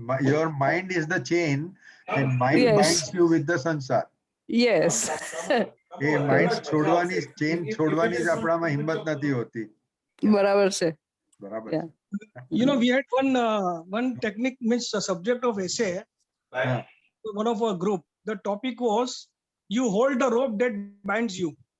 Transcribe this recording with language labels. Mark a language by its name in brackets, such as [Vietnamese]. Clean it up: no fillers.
[English] Your mind is the chain, and mind binds you with the sansar. Yes. [Gujarati] A mind છોડવાની, chain છોડવાની જ આપણામાં હિંમત નથી હોતી। બરાબર છે। બરાબર। [English] You know, we had one technique, means a subject of essay, one of our group. The topic was, you hold the rope that binds you.